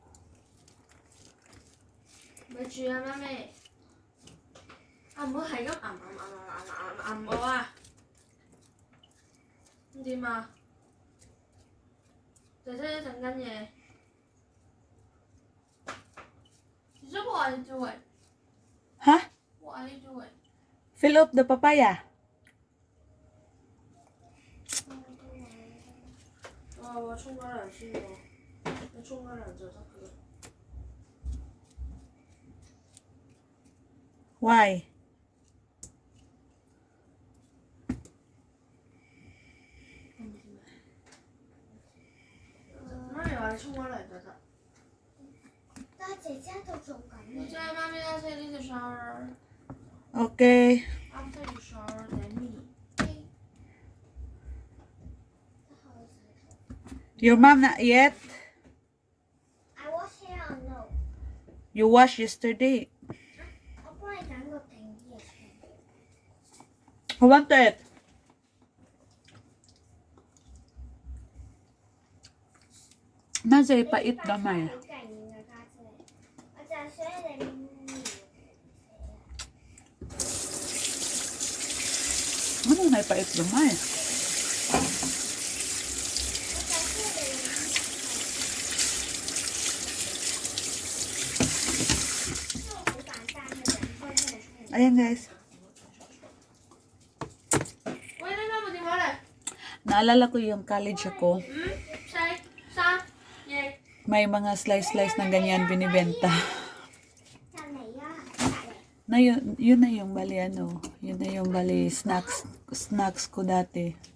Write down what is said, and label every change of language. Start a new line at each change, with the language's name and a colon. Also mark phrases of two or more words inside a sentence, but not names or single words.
Cantonese: 咪住啊，媽咪！啊，唔好係咁揞我啊！咁點啊？姐姐整緊嘢。
English: 姐姐 ，what are you doing? Huh? What are you doing? Fill up the papaya.
Cantonese: 我沖咗涼先喎，你沖咗涼就得㗎啦。
English: Why?
Cantonese: 媽咪話你沖咗涼就得。但係姐姐喺度做緊姐姐，媽咪要
English: take this shower。 Okay. After you shower, then me. Your mom not yet? I wash hair or no? You washed yesterday. Opo, I can't go 10 years. Who want to eat?
Cebuano: Nasa ipait gamay. Ano na ipait gamay?
Filipino: Ayan guys.
Cantonese: 喂，你媽咪電話嚟。
Filipino: Naalala ko yung college ako. 5、4、3、2。 May mga slice-slice na ganyan binibenta. Na yun na yung bali ano. Yun na yung bali snacks ko dati.